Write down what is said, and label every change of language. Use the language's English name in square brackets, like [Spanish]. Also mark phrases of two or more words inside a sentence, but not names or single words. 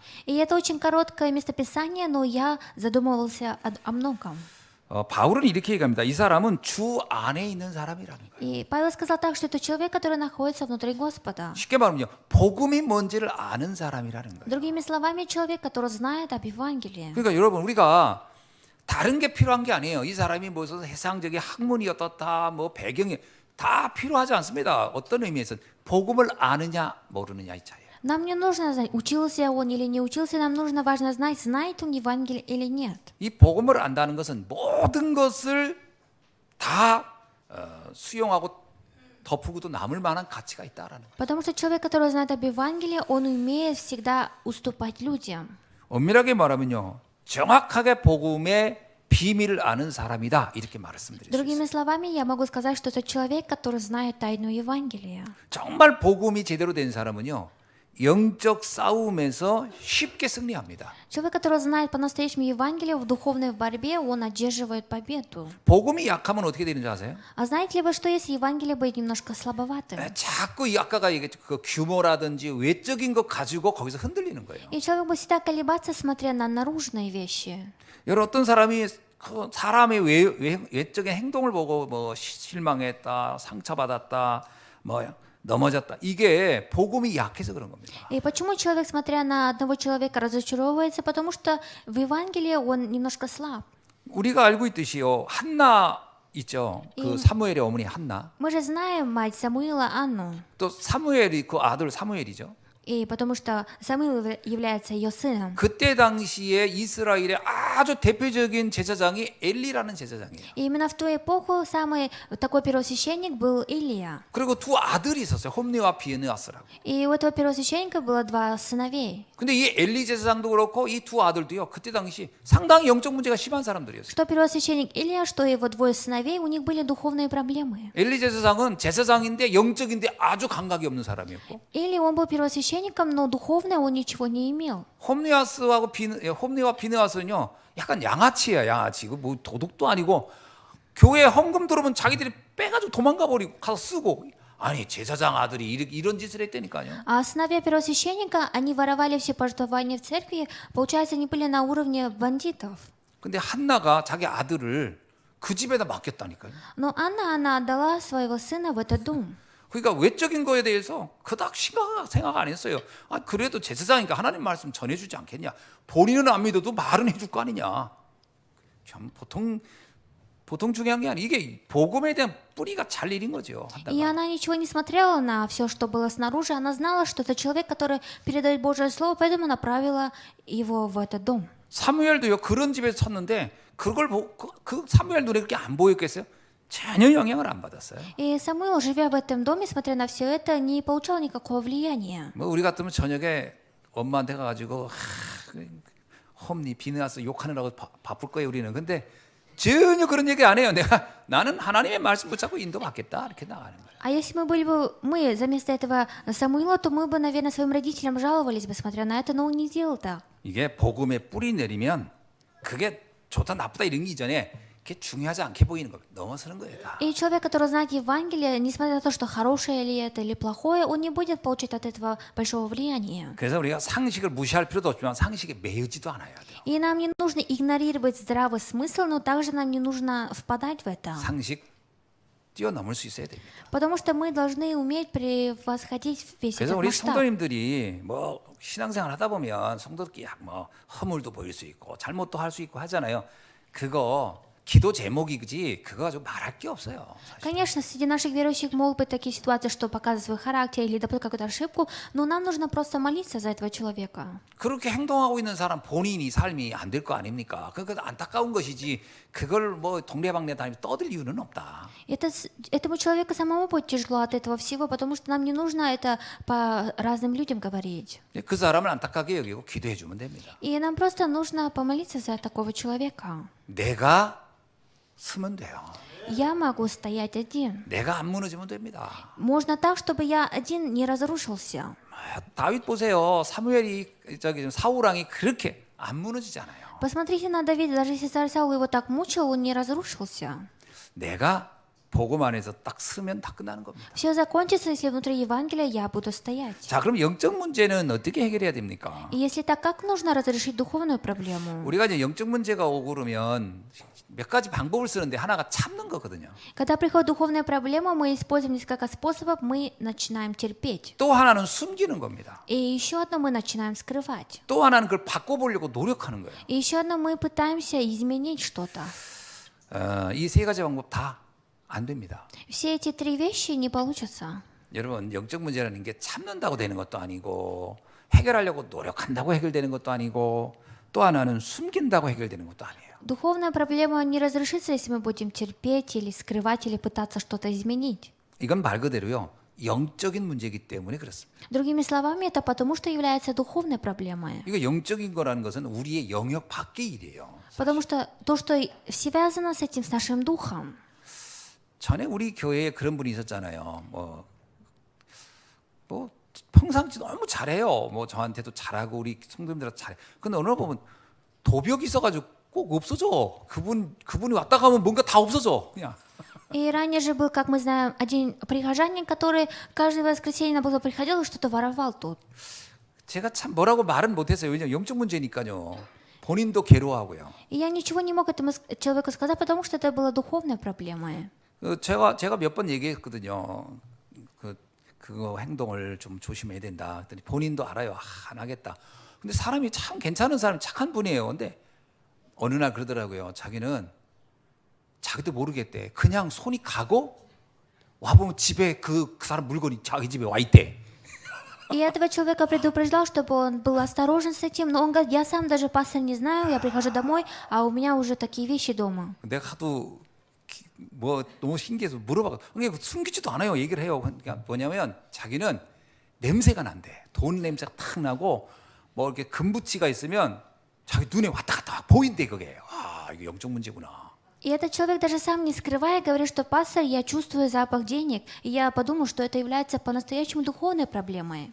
[Russian] И это очень короткое местописание, но я задумывался о многом. [Korean] 바울은 이렇게 얘기합니다. 이 사람은 주 안에 있는 사람이라는 거예요. [Russian] И Павел сказал так, что это человек, который находится внутри Господа. [Korean] 쉽게 말하면요, 복음이 뭔지를 아는 사람이라는 거예요. [Russian] Другими словами, человек, который знает об Евангелии. [Korean] 그러니까 여러분 우리가 다른 게 필요한 게 아니에요. 이 사람이 무슨 세상적인 학문이 어떻다, 뭐 배경이 다 필요하지 않습니다. 어떤 의미에서 복음을 아느냐 모르느냐 이 차이예요. [Russian] Нам не нужно знать, учился он или не учился, нам нужно важно знать, знает он Евангелие или нет. [Korean] 이 복음을 안다는 것은 모든 것을 다 수용하고 덮으고도 남을 만한 가치가 있다라는 거예요. [Russian] Потому что человек, который знает об Евангелии, он умеет всегда уступать людям. [Korean] 엄밀하게 말하면요, 정확하게 복음의 비밀을 아는 사람이다 이렇게 말씀드릴 수 있어요. [Russian] Другими словами, я могу сказать, что это человек, который знает тайну Евангелия. [Korean] 정말 복음이 제대로 된 사람은요, 영적 싸움에서 쉽게 승리합니다. [Russian] Человек, который знает по-настоящему Евангелие, в духовной борьбе он одерживает победу. [Korean] 복음이 약하면 어떻게 되는지 아세요? [Russian] А знаете ли вы, что если Евангелие будет немножко слабоватым? [Korean] 자꾸 이 아까가 얘기했죠. 그 규모라든지 외적인 것 가지고 거기서 흔들리는 거예요. [Russian] И человек будет всегда колебаться, смотря на наружные вещи. [Korean] 여러분 어떤 사람이 그 사람의 외적인 행동을 보고 뭐 실망했다, 상처받았다, 뭐 넘어졌다. 이게 복음이 약해서 그런 겁니다. [Russian] И почему человек, смотря на одного человека, разочаровывается? Потому что в Евангелии он немножко слаб. [Korean] 우리가 알고 있듯이요. 한나 있죠. 그 사무엘의 어머니 한나. [Russian] Мы же знаем мать Самуила Анну. [Korean] 또 사무엘이 그 아들 사무엘이죠. [Russian] И потому что Самуил является ее сыном. [Korean] 그때 당시에 이스라엘의 아주 대표적인 제사장이 엘리라는 제사장이에요. [Russian] И именно в ту эпоху самый такой первосвященник был Илия. [Korean] 그리고 두 아들이 있었어요. 홈리와 비느하스라고. [Russian] И у этого первосвященника было два сыновей. [Korean] 근데 이 엘리 제사장도 그렇고 이 두 아들도요. 그때 당시 상당히 영적 문제가 심한 사람들이었어요. [Russian] Что первосвященник Илия, что его двое сыновей, у них были духовные проблемы. [Korean] 엘리 제사장은 제사장인데 영적인데 아주 감각이 없는 사람이었고 [Russian] Или он был первосвященником, но духовно он ничего не имел. [Korean] 홈리와 비느하스는요. 약간 양아치야, 양아치. 이거 뭐 도둑도 아니고 교회 헌금 들어오면 자기들이 빼가지고 도망가 버리고 가서 쓰고. 아니 제사장 아들이 이런 짓을 했다니까요. [Russian] А сыновья первосвященника, они воровали все пожертвования в церкви, получается, они были на уровне бандитов. [Korean] 근데 한나가 자기 아들을 그 집에다 맡겼다니까요. [Russian] Но Анна, она отдала своего сына в этот дом. [Korean] 그러니까 외적인 거에 대해서 그닥 생각 안 했어요. 아, 그래도 제사장이니까 하나님 말씀 전해주지 않겠냐. 본인은 안 믿어도 말은 해줄 거 아니냐. 참 보통 중요한 게 아니에요. 이게 복음에 대한 뿌리가 잘 내린 거죠. [Russian] И она ничего не смотрела на все, что было снаружи. Она знала, что это человек, который передает Божье Слово, поэтому направила его в этот дом. [Korean] 사무엘도요. 그런 집에서 쳤는데 그걸 그 사무엘 눈에 그렇게 안 보였겠어요? 전혀 영향을 안 받았어요. [Russian] И Самуил, живя в этом доме, смотря на все это, не получал никакого влияния. [Korean] 뭐 우리 같으면 저녁에 엄마한테 가가지고 험니 비는 와서 욕하느라고 바쁠 거예요 우리는. 근데 전혀 그런 얘기 안 해요. 나는 하나님의 말씀 붙잡고 인도받겠다 이렇게 나가는 거예요. [Russian] А если мы были бы, мы вместо этого Самуила, то мы бы, наверное, своим родителям жаловались бы, смотря на это, но он не делал так. [Korean] 이게 복음에 뿌리 내리면 그게 좋다 나쁘다 이런 게 이전에 그게 중요하지 않게 보이는 거 넘어서는 거예요. 다. [Russian] И человек, который знает Евангелие, несмотря на то, что хорошее ли это или плохое, он не будет получать от этого большого влияния. [Korean] 그래서 우리가 상식을 무시할 필요도 없지만 상식에 매여지도 않아야 돼요. [Russian] И нам не нужно игнорировать здравый смысл, но также нам не нужно впадать в это. [Korean] 상식 뛰어넘을 수 있어야 됩니다. [Russian] Потому что мы должны уметь превосходить весь [Korean] 그래서 [Russian] этот [Korean] 우리 [Russian] масштаб. [Korean] 성도님들이 뭐 신앙생활 하다 보면 성도들끼리 뭐 허물도 보일 수 있고 잘못도 할 수 있고 하잖아요. 그거 기도 제목이지 그거 가지고 말할 게 없어요. 사실. [Russian] Конечно, среди наших верующих могут быть такие ситуации, что показывают свой характер или допустят какую-то ошибку, но нам нужно просто молиться за этого человека. [Korean] 그렇게 행동하고 있는 사람 본인이 삶이 안 될 거 아닙니까? 그러니까 안타까운 것이지 그걸 뭐 동네방네 다니면서 떠들 이유는 없다. [Russian] Этому человеку самому будет тяжело от этого всего, потому что нам не нужно это по разным людям говорить. [Korean] 그 사람을 안타깝게 여기고 기도해 주면 됩니다. [Russian] И нам просто нужно помолиться за такого человека. [Korean] 내가 서면 돼요. [Russian] Я могу стоять один. [Korean] 내가 안 무너지면 됩니다. [Russian] Можно так, чтобы я один не разрушился. [Korean] 다윗 보세요. 사무엘이 사울 왕이 그렇게 안 무너지잖아요. [Russian] Посмотрите на Давида, даже если царь Саул его так мучил, он не разрушился. [Korean] 내가 복음 안에서 딱 서면 다 끝나는 겁니다. [Russian] Все закончится, если внутри Евангелия я буду стоять. [Korean] 자, 그럼 영적 문제는 어떻게 해결해야 됩니까? [Russian] И если так, как нужно разрешить духовную проблему? [Korean] 우리가 이제 영적 문제가 오고 그러면 몇 가지 방법을 쓰는데 하나가 참는 거거든요. [Russian] Когда приходит духовная проблема, мы используем несколько способов, мы начинаем терпеть. [Korean] 또 하나는 숨기는 겁니다. [Russian] И еще одно мы начинаем скрывать. [Korean] 또 하나는 그걸 바꿔보려고 노력하는 거예요. [Russian] И еще одно мы пытаемся изменить что-то. [Korean] 이 세 가지 방법 다 안 됩니다. [Russian] Все эти три вещи не получатся. [Korean] 여러분 영적 문제라는 게 참는다고 되는 것도 아니고 해결하려고 노력한다고 해결되는 것도 아니고 또 하나는 숨긴다고 해결되는 것도 아니에요. [Russian] Духовная проблема не разрешится, если мы будем терпеть или скрывать или пытаться что-то изменить. [Korean] 이건 말 그대로요. 영적인 문제이기 때문에 그렇습니다. [Russian] Другими словами, это потому, что является духовной проблемой. [Korean] 이거 영적인 거라는 것은 우리의 영역 밖의 일이에요. [Russian] Потому что то, что связано с этим, с нашим духом. [Korean] 전에 우리 교회에 그런 분이 있었잖아요. 뭐 평상시 너무 잘해요. 뭐 저한테도 잘하고 우리 성도님들한테 잘해. 근데 어느 날 보면 도벽이 있어가지고 꼭 없어져. 그분이 왔다 가면 뭔가 다 없어져. 그냥. [Russian] И ранее же был, как мы знаем, один прихожанин, который каждое воскресенье на базу приходил и что-то воровал тут. [Korean] 제가 참 뭐라고 말은 못했어요. 왜냐면 영적 문제니까요. 본인도 괴로워하고요. [Russian] И я ничего не мог этому человеку сказать, потому что это была духовная проблема. [Korean] 제가 몇 번 얘기했거든요. 그거 행동을 좀 조심해야 된다. 그랬더니 본인도 알아요. 안 하겠다. 근데 사람이 참 괜찮은 사람, 착한 분이에요. 근데 어느 날 그러더라고요. 자기는 자기도 모르겠대. 그냥 손이 가고 와보면 집에 그 사람 물건이 자기 집에 와 있대. [Russian] И этого человека предупреждал, чтобы он был осторожен с этим, но он говорит, я сам даже пастор не знаю, я прихожу домой, а у меня уже такие вещи дома. [Korean] 내가 하도 뭐 너무 신기해서 물어봐. 그게 숨기지도 않아요. 얘기를 해요. 그러니까 뭐냐면 자기는 냄새가 난대. 돈 냄새가 탁 나고 뭐 이렇게 금붙이가 있으면 자기 눈에 왔다 갔다 보인대 그게. 아 이거 영적 문제구나. [Russian] И этот человек даже сам не скрывая говорит, что пастор, я чувствую запах денег, и я подумал, что это является по-настоящему духовной проблемой.